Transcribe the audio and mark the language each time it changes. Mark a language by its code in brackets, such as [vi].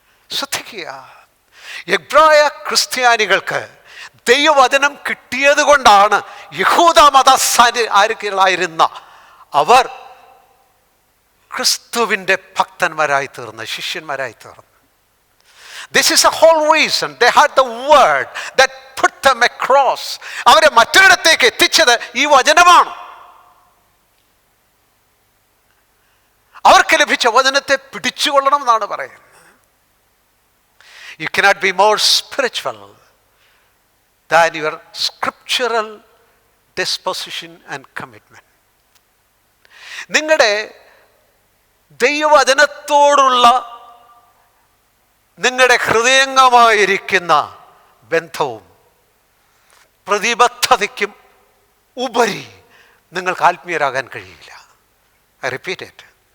[ml] ശ്രദ്ധിക്കുക, എബ്രായ ക്രിസ്ത്യാനികൾക്ക് ദൈവവചനം കിട്ടിയത് കൊണ്ടാണ് യഹൂദ മതസ്ഥരായിരുന്ന അവർ ക്രിസ്തുവിൻ്റെ ഭക്തന്മാരായി തീർന്ന്, ശിഷ്യന്മാരായി തീർന്നു. [en] This is the whole reason they had the word that put them across. [ml] അവരെ മറ്റൊരിടത്തേക്ക് എത്തിച്ചത് ഈ വചനമാണ്. അവർക്ക് ലഭിച്ച വചനത്തെ പിടിച്ചുകൊള്ളണം എന്നാണ് പറയുന്നത്. [en] You cannot be more spiritual than your scriptural disposition and commitment. [ml] നിങ്ങളുടെ ദൈവവചനത്തോടുള്ള നിങ്ങളുടെ ഹൃദയംഗമായിരിക്കുന്ന ബന്ധവും പ്രതിബദ്ധതയ്ക്കും ഉപരി നിങ്ങൾക്ക് ആത്മീയരാകാൻ കഴിയില്ല. [en] I repeat it.